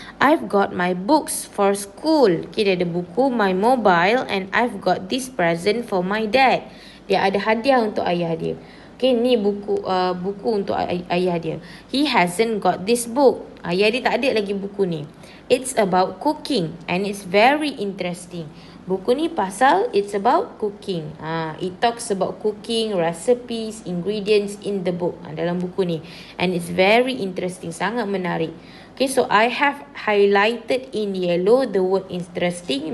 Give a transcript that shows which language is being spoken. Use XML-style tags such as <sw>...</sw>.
<en>I've got my books for school. Okay,</en> <ms>dia ada buku,</ms> <en>my mobile, and I've got this present for my dad.</en> <ms>Dia ada hadiah untuk ayah dia. Okay, ni buku untuk ayah dia.</ms> <en>He hasn't got this book.</en> <ms>Ayah dia tak ada lagi buku ni.</ms> <en>It's about cooking and it's very interesting.</en> <ms>Buku ni pasal</ms> <en>it's about cooking. It talks about cooking, recipes, ingredients in the book.</en> <ms>Dalam buku ni.</ms> <en>And it's very interesting.</en> <ms>Sangat menarik.</ms> <en>Okay, so I have highlighted in yellow the word interesting.</en>